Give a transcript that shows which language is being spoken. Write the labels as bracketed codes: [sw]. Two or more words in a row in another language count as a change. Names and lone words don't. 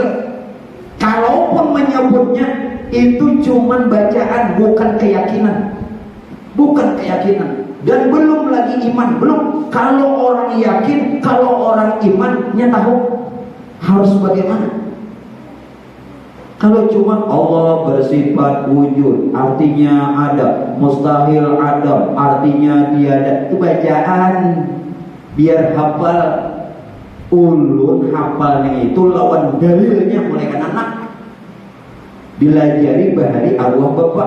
[id] Kalaupun menyebutnya itu cuman bacaan, bukan keyakinan. Dan belum lagi iman, belum. Kalau orang yakin, kalau orang imannya tahu harus bagaimana. Kalau cuma Allah bersifat wujud, artinya ada, mustahil ada, artinya tiada, itu bacaan biar hafal. [bjn] Ulun hafalnya itu lawan dalilnya mulai anak dilajari bahari arwah bapak.